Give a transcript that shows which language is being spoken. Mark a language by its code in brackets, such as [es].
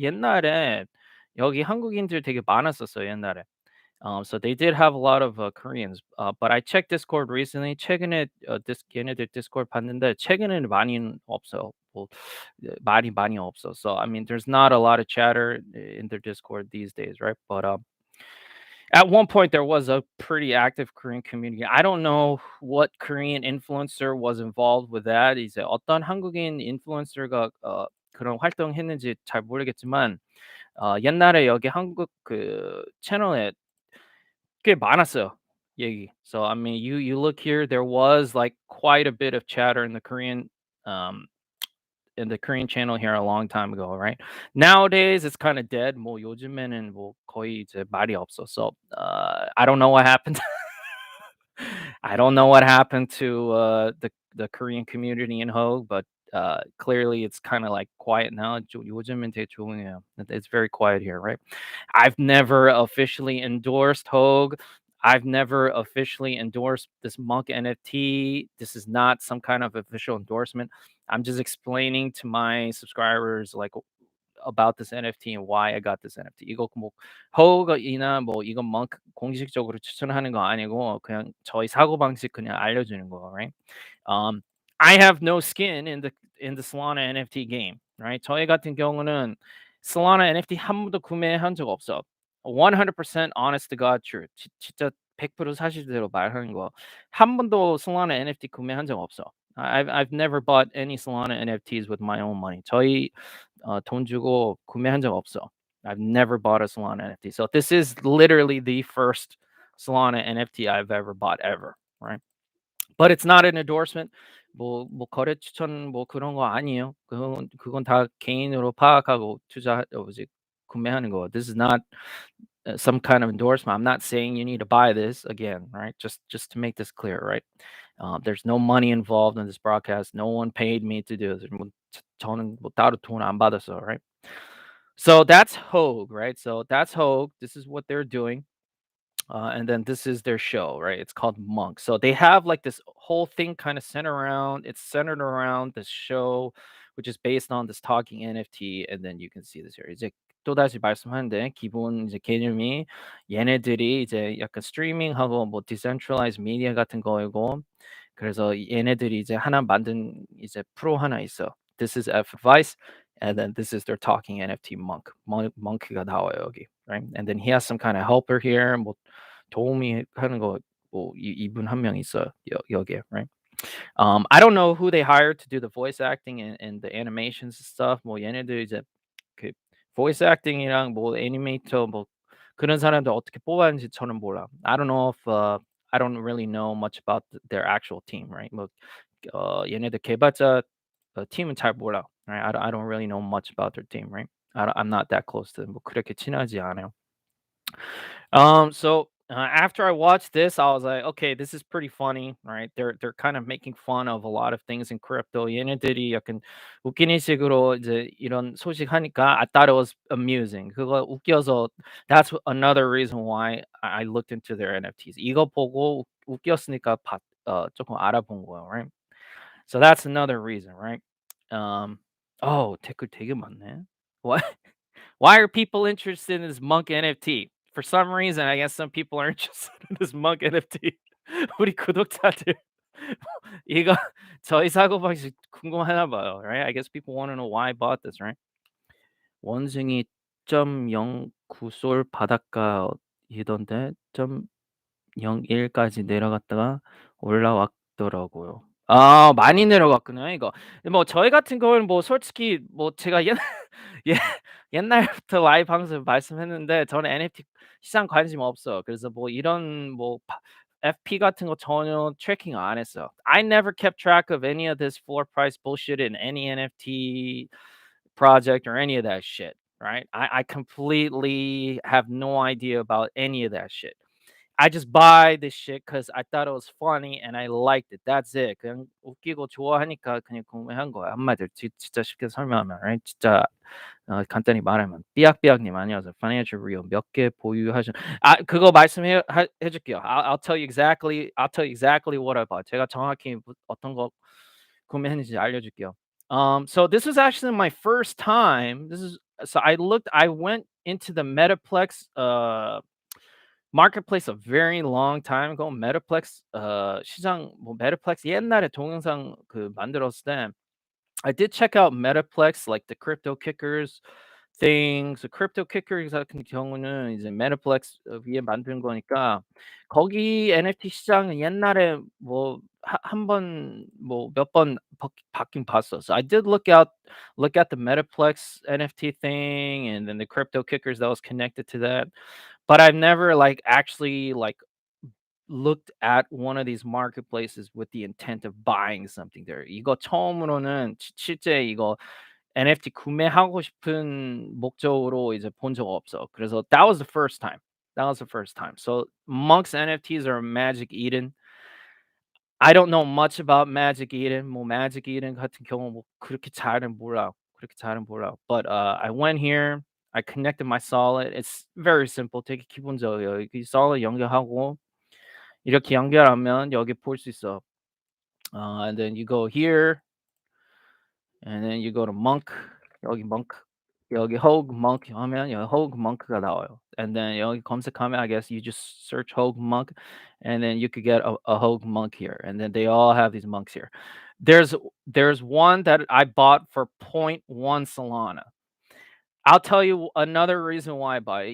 [ko] 옛날에 여기 한국인들 되게 많았었어요, 옛날에. [en] So they did have a lot of Koreans. But I checked Discord recently. [ko] 최근에 얘네들 Discord 봤는데 최근에는 많이는 없어요. 뭐 말이 많이 없어. [en] So I mean, there's not a lot of chatter in their Discord these days, right? But at one point there was a pretty active Korean community. I don't know what Korean influencer was involved with that. [ko] 이제 어떤 한국인 인플루언서가 그런 활동했는지 잘 모르겠지만 옛날에 여기 한국 그 채널에 꽤 많았어요, 얘기. [en] So I mean, you look here, there was like quite a bit of chatter in the Korean um in the Korean channel here a long time ago, right? Nowadays it's kind of dead. [ko] 뭐 요즘에는 뭐 거의 이제 말이 없어서 [en] I don't know what happened. I don't know what happened to the Korean community in Hogue, but clearly it's kind of like quiet now. [ko] 요즘은 되게 조용해요. [en] It's very quiet here, right? I've never officially endorsed Hogue. I've never officially endorsed this Munk NFT. This is not some kind of official endorsement. I'm just explaining to my subscribers like about this NFT and why I got this NFT. [ko] 이거 뭐 허우가이나 뭐 이건 멍크 공식적으로 추천하는 거 아니고 그냥 저희 사고방식 그냥 알려주는 거, right? [en] Um, I have no skin in the Solana NFT game, right? [ko] 저희 같은 경우는 Solana NFT 한 번도 구매한 적 없어. [en] 100% honest to God truth. [ko] 진짜 100% 사실대로 말하는 거. 한 번도 Solana NFT 구매한 적 없어. [en] I've never bought any Solana NFTs with my own money. [ko] 저희 돈 주고 구매한 적 없어. [en] I've never bought a Solana NFT. So this is literally the first Solana NFT I've ever bought ever, right? But it's not an endorsement. [ko] 뭐 거래 추천 뭐 그런 거 아니에요. 그건 다 개인으로 파악하고 뭐지 구매하는 거. [en] This is not some kind of endorsement. I'm not saying you need to buy this again, right? Just to make this clear, right? There's no money involved in this broadcast. No one paid me to do this. [ko] 저는 뭐 따로 돈 안 받았어, right? [en] So that's Hogue, right? So that's Hogue. This is what they're doing. And then this is their show, right? It's called Monk. So they have like this whole thing kind of centered around this show, which is based on this talking NFT. And then you can see this here. [ko] 이제 또다시 말씀하는데 기본 이제 개념이 얘네들이 이제 약간 스트리밍하고 뭐 디센트럴라이즈 미디어 같은 거이고 그래서 얘네들이 이제 하나 만든 이제 프로 하나 있어. [en] This is F Advice, and then this is their talking NFT Monk. [ko] Monk가 나와요 여기, right? [en] And then he has some kind of helper here. [ko] 뭐 도우미 하는 거 뭐 이분 한 명 있어요 여기에, right? [en] I don't know who they hired to do the voice acting and the animations and stuff. [ko] 뭐 얘네들 이제 그 voice acting이랑 뭐 애니메이터 뭐 그런 사람들 어떻게 뽑았는지 저는 몰라. [en] I don't know if I don't really know much about their actual team, right? [ko] 뭐 얘네들 개발자 팀은 잘 몰라, right? [en] I don't really know much about their team, right? I'm not that close to them. [ko] 뭐 그렇게 친하지 않아요. [en] So after I watched this, I was like, okay, this is pretty funny, right? They're kind of making fun of a lot of things in crypto. [ko] 얘네들이 약간 웃기는 식으로 이제 이런 소식 하니까 [en] I thought it was amusing. [ko] 그거 웃겨서 [en] that's another reason why I looked into their NFTs. [ko] 이거 보고 웃겼으니까 조금 알아본 거예요, right? [en] So that's another reason, right? [ko] Um, oh, 댓글 되게 많네. [en] What? Why are people interested in this Monk NFT? For some reason, I guess some people are interested in this Monk NFT. [ko] 우리 구독자들 이거 저희 사고방식 궁금하나 봐요, right? [en] I guess people want to know why I bought this, right? [ko] 원숭이 0.09솔 바닷가이던데 0.01까지 내려갔다가 올라왔더라고요. 아 많이 내려갔구나 이거. 뭐 저희 같은 경우는 뭐 솔직히 뭐 제가 예 옛날부터 라이브 방송에서 말씀했는데 저는 NFT 시장 관심 없어요. 그래서 뭐 이런 뭐 FP 같은 거 전혀 트래킹 안 했어요. [en] I never kept track of any of this floor price bullshit in any NFT project or any of that shit, right? I completely have no idea about any of that shit. I just buy this shit because I thought it was funny and I liked it. That's it. [ko] 그냥 웃기고 좋아하니까 그냥 구매한 거야. 한마디로 진짜 쉽게 설명하면, right? 진짜 간단히 말하면 삐약삐약님 안녕하세요. Financial Rio 몇 개 보유하신 그거 말씀해 해줄게요. [en] I'll tell you exactly what I bought. [ko] 제가 정확히 어떤 거 구매했는지 알려줄게요. [en] So this was actually my first time. I went into the Metaplex marketplace a very long time ago. [ko] Metaplex 시장 뭐 Metaplex 옛날에 동영상 그 만들었을 때 [en] I did check out Metaplex like the crypto kickers things. [ko] crypto kickers 같은 경우는 이제 Metaplex 위에 만든 거니까 거기 NFT 시장은 옛날에 뭐 한 번 뭐 몇 번 바뀐 봤어. [en] So I did look at the Metaplex NFT thing and then the crypto kickers that was connected to that. But I've never like actually looked at one of these marketplaces with the intent of buying something there. [ko] 이거 처음으로는 실제 이거 NFT 구매하고 싶은 목적으로 이제 본 적 없어. 그래서 [en] that was the first time. That was the first time. So Monk's NFTs are Magic Eden. I don't know much about Magic Eden. [ko] 뭐 Magic Eden 같은 경우 뭐 그렇게 잘은 몰라. 그렇게 잘은 몰라. [en] But I went here. I connected my Solid. It's very simple. [ko] 되게 기본적이에요. 이 Solid 연결하고 이렇게 연결하면 여기 볼 수 있어. [en] And then you go here, and then you go to Munk. [ko] 여기 Munk. 여기 Hogue Monk 하면 여기 Hogue Monk가 나와요. [en] And then [ko] 여기 검색하면 [en] I guess you just search Hogue Monk, and then you could get a Hogue Monk here. And then they all have these monks here. There's one that I bought for point 0.1 Solana. I'll tell you another reason why I bought it.